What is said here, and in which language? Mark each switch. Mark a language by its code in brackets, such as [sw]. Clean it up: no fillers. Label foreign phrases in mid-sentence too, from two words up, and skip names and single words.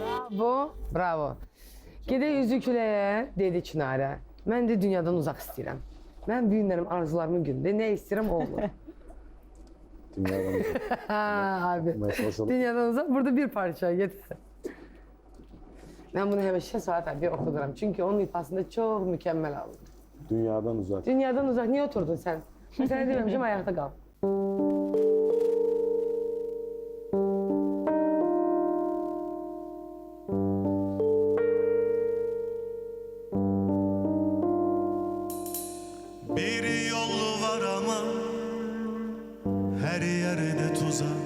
[az] Bu, bravo. Gedək üzü küləyə, dedi Çinarə. Mən də dünyadan uzaq istəyirəm. Mən bu günlərim, arzularımın günündə nə istəyirəm o olur. [tr] Dünyadan uzak. Ha abi. Maşallah. [az] Dünyadan uzaq. [tr] Burada bir parça yeter. Ben bunu [az] həmişə Suat abiyə oxuduram. Çünki onun ifasında çox mükəmməl aldım. [tr] Dünyadan uzak. [az] Dünyadan uzaq. Niyə oturdun sən? Mən sənə deməmişəm, ayaqda qal. [tr] Bir yol var ama her yerde tuzak.